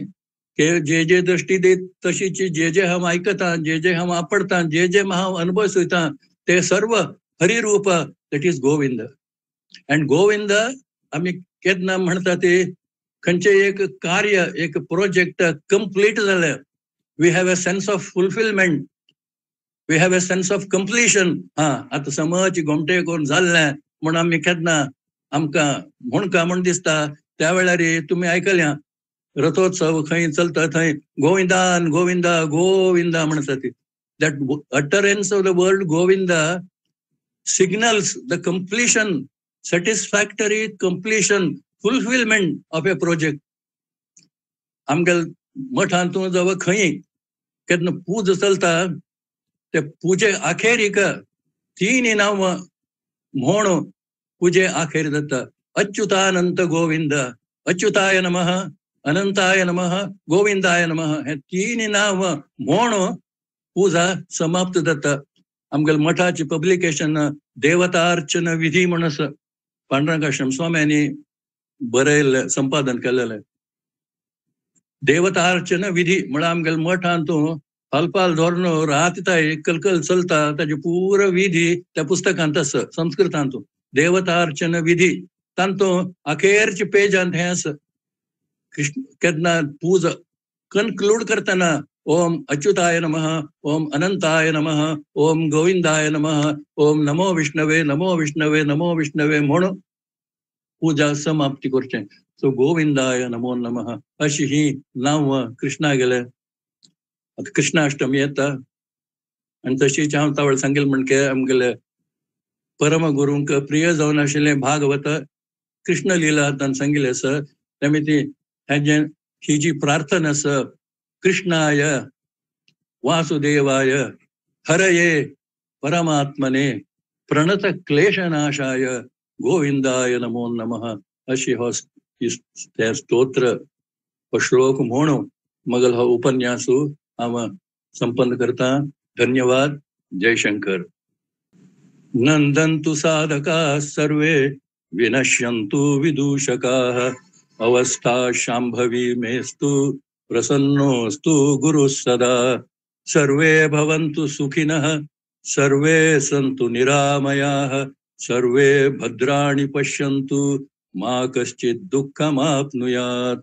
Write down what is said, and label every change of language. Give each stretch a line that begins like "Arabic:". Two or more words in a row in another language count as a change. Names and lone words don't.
Konkani: जे जे दृष्टी देत तशीची जे जे हांव आयकतां, जे जे हांव आपडतां, जे जे हांव अनुभव सोयतां ते सर्व हरिरूप.
English: That is
Konkani: गोविंद. अँड गोविंद आमी केन्ना म्हणटा ते खंयचे एक कार्य एक प्रोजेक्ट कंप्लीट जालें,
English: We have a sense of fulfillment, we have a sense of accomplishment.
Konkani: आता समज घोमटे करून जाल्लें म्हूण आमी केन्ना आमकां म्हण दिसता. त्या वेळार तुमी आयकल्या रथोत्सव खंय चलता थंय गोविंदान गोविंदा गोविंदा म्हणटा ती.
English: That utterance of the word Govinda signals the completion, satisfactory completion, fulfillment of a project.
Konkani: आमगेल मठांत तूं जवळ खंय केन्ना पूज चलता ते पुजे आखेरीक 3 नांव म्हण पुजे आखेर जाता.
Sanskrit: अच्युतानंत गोविंद, अच्युताय नमः, अनंताय नमः, गोविंदाय नमः.
Konkani: हे 3 नांव म्हण पूजा समाप्त जाता. आमगेल मठाचे पब्लिकेशन देवतार्चन विधी म्हणून पांडुरंगाश्रम स्वाम्यांनी बरयल्लें, संपादन केलेलें. देवतार्चन विधी म्हळ्यार आमगेल मठांत हलपाल धोरण रातताय कलकल चलता ताजे पूर विधी त्या पुस्तकांत आसा संस्कृतांत. देवतार्चन विधी तांतूं अखेरचे पेजांत हें आसा. कृष्ण केन्ना पूजा कन्क्लूड करतना
Sanskrit: ओम अच्युताय नमः, ओम अनंताय नमः, ओम गोविंदाय नमः, ओम नमो विष्णवे नमो विष्णवे नमो विष्णवे
Konkani: म्हणून पूजा समाप्ती करचें. सो गोविंदाय नमो नमः अशी ही नांव कृष्णा गेले. आता कृष्णाष्टमी येता आनी तशीच हांव तावळ सांगेल म्हणके आमगेले परम गुरूंक प्रिय जावन आशिल्लें भागवत कृष्ण लिला तांणी सांगिल्लें आसा. त्यामिती ही जी प्रार्थना आसा
Sanskrit: कृष्णाय वासुदेवाय हरये परमात्मने प्रणत क्लेशनाशाय गोविंदाय नमो नमः
Konkani: अशी हो ते स्तोत्र हो श्लोक म्हणून मगल हो उपन्यासू हांव संपन्न करता. धन्यवाद. जय शंकर.
Sanskrit: नंदन्तु साधकाः सर्वे विनश्यन्तु विदूषकाः अवस्था शाम्भवी मेस्तु प्रसन्नोस्तु गुरुः सदा. सर्वे भवन्तु सुखिनः सर्वे सन्तु निरामयाः सर्वे भद्राणि पश्यन्तु मा कश्चित् दुःखमाप्नुयात्.